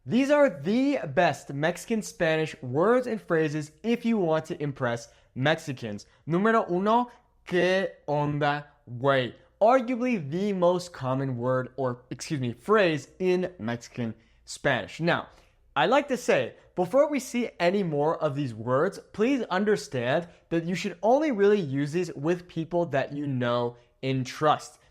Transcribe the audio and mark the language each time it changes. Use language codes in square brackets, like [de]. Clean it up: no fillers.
[en] These are the best Mexican Spanish words and phrases if you want to impress Mexicans. [es] Número uno, ¿qué onda, güey? [en] Arguably the most common word or, phrase in Mexican Spanish. Now, I like to say, before we see any more of these words, please understand that you should only really use these with people that you know and trust.